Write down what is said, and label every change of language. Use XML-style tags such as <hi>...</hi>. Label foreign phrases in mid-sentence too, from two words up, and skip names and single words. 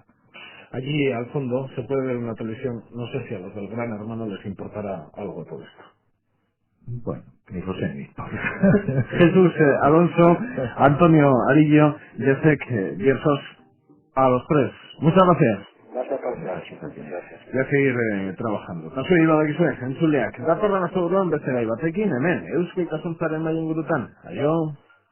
<es>Allí al fondo se puede ver una televisión, no sé si a los del Gran Hermano les importará algo todo esto. Bueno, ni lo sé ni Jesús Alonso, Antonio Arillo, Jacek Biersos, a los tres. Muchas gracias. Gracias a Gracias. Voy a seguir trabajando.</es> <eu>Kasu ibadakizue, entzuleak. Datorren asteburuan beste gai batekin, hemen, Eusko Ikasuntzaren maien gurutan. Aio!</eu>